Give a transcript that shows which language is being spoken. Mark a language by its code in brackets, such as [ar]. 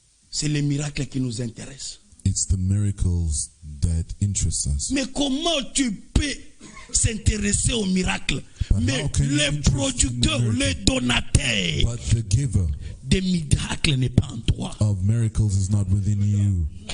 [fr] C'est les miracles qui nous intéressent. [en] It's the miracles that interest us. [fr] Mais comment tu peux s'intéresser aux miracles? [en] But [fr] Mais [en] how can you [fr] les [en] interest in [fr] producteurs, [en] the [fr] les [en] miracle? [fr] donateurs [en] But the giver [fr] des miracles n'est pas en toi. [en] of miracles is not within you.